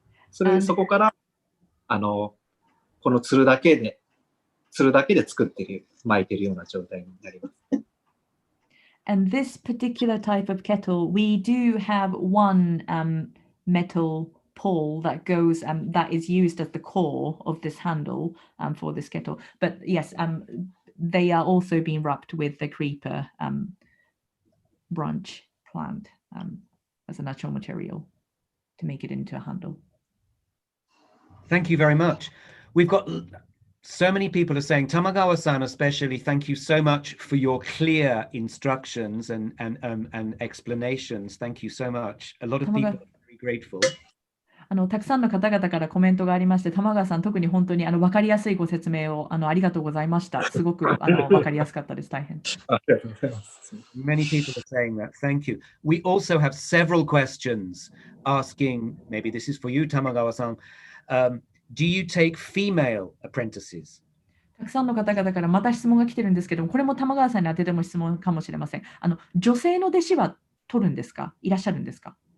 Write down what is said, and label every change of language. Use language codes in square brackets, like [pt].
[ja] そこから、このつるだけで作っている、巻いているような状態になります。 [en] And this particular type of kettle, we do have one metal pole that goes that is used as the core of this handle for this kettle. But yes, they are also being wrapped with the creeper branch plant as a natural material to make it into a handle. Thank you very much. We've got so many people are saying, Tamagawa-san especially, thank you so much for your clear instructions and explanations. Thank you so much. A lot of people are very grateful. [ja] たくさんの方々からコメントがありまして、玉川さん、特に本当に分かりやすいご説明をありがとうございました。すごく分かりやすかったです。大変。ありがとうございます。 [en] Many people are saying that. Thank you. We also have several questions asking, maybe this is for you, Tamagawa-san. Do you take female apprentices? [ja] たくさんの方々からまた質問が来てるんですけども、これも玉川さんに当てても質問かもしれません。女性の弟子は取るんですか？いらっしゃるんですか？